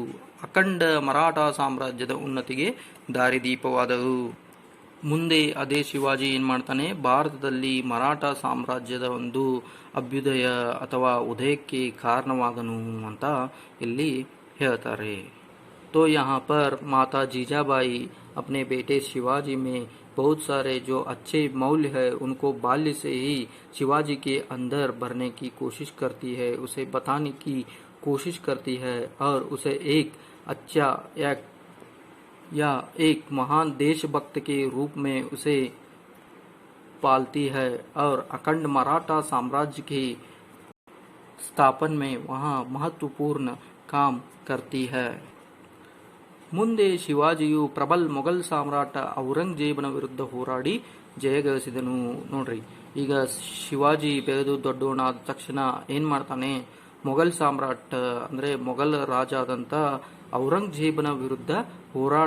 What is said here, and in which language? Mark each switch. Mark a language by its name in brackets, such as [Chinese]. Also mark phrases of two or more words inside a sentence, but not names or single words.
[Kannada] ಅಖಂಡ ಮರಾಠ ಸಾಮ್ರಾಜ್ಯದ ಉನ್ನತಿಗೆ ದಾರಿದೀಪವಾದವು. ಮುಂದೆ ಅದೇ ಶಿವಾಜಿ ಏನು ಮಾಡ್ತಾನೆ, ಭಾರತದಲ್ಲಿ ಮರಾಠ ಸಾಮ್ರಾಜ್ಯದ ಒಂದು ಅಭ್ಯುದಯ ಅಥವಾ ಉದಯಕ್ಕೆ ಕಾರಣವಾದನು ಅಂತ ಇಲ್ಲಿ ಹೇಳ್ತಾರೆ. [Hindi] तो यहाँ पर माता जीजाबाई अपने बेटे शिवाजी में बहुत सारे जो अच्छे मूल्य है उनको बाल्य से ही शिवाजी के अंदर भरने की कोशिश करती है, उसे बताने की कोशिश करती है और उसे एक अच्छा या एक महान देशभक्त के रूप में उसे पालती है और अखंड मराठा साम्राज्य के स्थापन में वहाँ महत्वपूर्ण काम करती है. [Kannada] ಮುಂದೆ ಶಿವಾಜಿಯು ಪ್ರಬಲ ಮೊಘಲ್ ಸಾಮ್ರಾಟ ಔರಂಗಜೇಬನ ವಿರುದ್ಧ ಹೋರಾಡಿ ಜಯಗಳಿಸಿದನು. ನೋಡ್ರಿ, ಈಗ ಶಿವಾಜಿ ಬೆಳೆದು ದೊಡ್ಡವನಾದ ತಕ್ಷಣ ಏನು ಮಾಡ್ತಾನೆ, ಮೊಘಲ್ ಸಾಮ್ರಾಟ ಅಂದರೆ ಮೊಘಲ್ ರಾಜ ಆದಂಥ ಔರಂಗಜೇಬನ ವಿರುದ್ಧ ಹೋರಾಡುತ್ತಾನೆ.